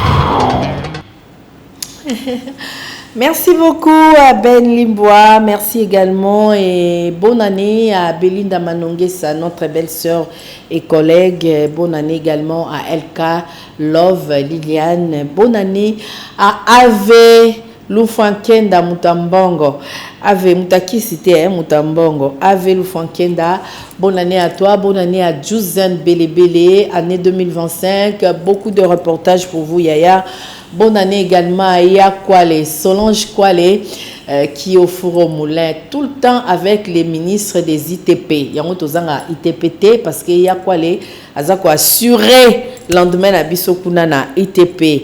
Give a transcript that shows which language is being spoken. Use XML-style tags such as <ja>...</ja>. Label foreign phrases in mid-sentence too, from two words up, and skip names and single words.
<fr>Merci beaucoup à Ben Limbois, merci également et bonne année à Belinda Manongesa, notre belle sœur et collègue. Bonne année également à Elka Love Liliane. Bonne année à Ave Lufankenda Mutambongo. Ave Mutaki c'était Mutambongo. Ave Lufankenda. Bonne année à toi, bonne année à Juzan Belebele, année 2025. Beaucoup de reportages pour vous Yaya. Bonne année également à Ya Kwale, Solange Kwale, qui est au four au moulin tout le temps avec les ministres des ITP. Il y a un ITPT parce que Ya Kwale a assuré lendemain à Bissokunana ITP.</fr>